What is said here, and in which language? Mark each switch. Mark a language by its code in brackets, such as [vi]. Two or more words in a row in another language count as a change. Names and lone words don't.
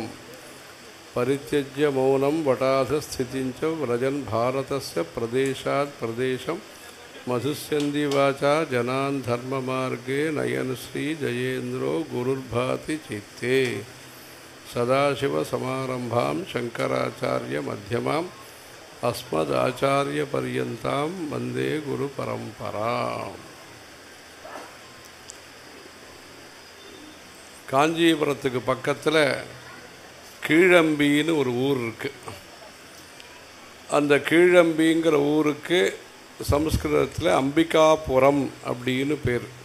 [sa] परित्यज्य मौनं वटाधस्थितिं च व्रजन् भारतस्य प्रदेशात् प्रदेशं मधुस्यन्ति वाचा जनान् धर्ममार्गे नयन् श्री जयेन्द्रो गुरुर्भाति चित्ते। सदाशिवसमारम्भां शंकराचार्य मध्यमाम् अस्मदाचार्यपर्यन्तां वन्दे गुरुपरम्पराम्। [ta] காஞ்சிபுரத்துக்கு பக்கத்தில் கீழம்பின்னு ஒரு ஊர் இருக்குது. அந்த கீழம்பிங்கிற ஊருக்கு சமஸ்கிருதத்தில் அம்பிகாபுரம் அப்படின்னு பேர்.